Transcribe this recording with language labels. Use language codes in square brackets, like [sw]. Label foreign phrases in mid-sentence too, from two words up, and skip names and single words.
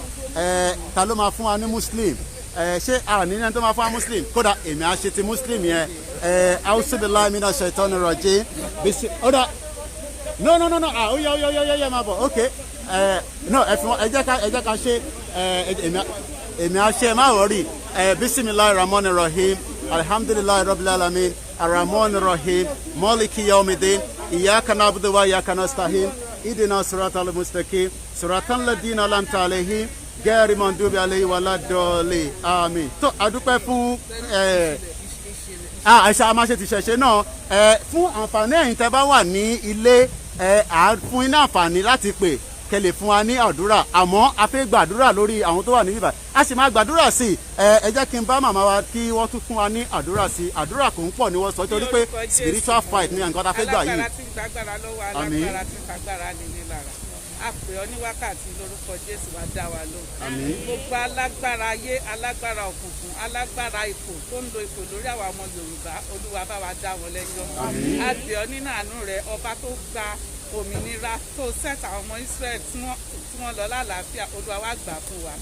[yo] Ta ló máa fún wa ní Muslim? Ṣé àní ẹni tó máa fún wa Muslim? Kódà èmi á ṣe ti Muslim yẹn. [ar] أعوذ بالله من الشيطان الرجيم. [yo] Ó dà. No. Ó yẹ máa bọ̀. Okay. No, ẹ jẹ́ ká ṣe èmi á ṣe má wọrí. [ar] بسم الله الرحمن الرحيم الحمد لله رب العالمين. الرحمن الرحيم مالك يوم الدين إياك نعبد وإياك نستعين اهدنا الصراط المستقيم صراط الذين أنعمت عليهم غير المغضوب عليهم ولا الضالين. [yo] Àmín. Tó adúpẹ́ fún àṣà àmáṣe ti ṣẹ̀ṣẹ̀ náà fún àǹfààní ẹ̀yin tẹ́ bá wà ní ilé fún iná àǹfààní láti pè kẹlẹ̀ fún wa ní àdúrà, àmọ́ a fẹ́ gbàdúrà lórí àwọn tó wà ní bíbá, a sì máa gbàdúrà sí ẹ jẹ́ kí n bá màmá wa kí wọ́n tún fún wa ní àdúrà sí àdúrà kò ń pọ̀ ní wọ́n sọ torí pé [en] spiritual fight [yo] ní nǹkan tá a fẹ́ gbà yìí. alágbára tí ń gbàgbára lọ́wọ́ alágbára tí ń gbàgbára nílé lára a pè ọ́ ní wákàtí lórúkọ Jésù wá dá wa lóhùn. gbogbo alágbára ayé, alágbára òkùnkùn, alágbára ipò tó ń lo ipò lórí àwa ọmọ Yorùbá, Olúwa bá wa dá wọn lẹ́jọ́. a pè ọ́ nínú àánú rẹ, ọba tó gba òmìnira tó sẹ́t àwọn ọmọ Israẹli tí wọ́n lọ lálàáfíà, Olúwa wá gbà fún wa.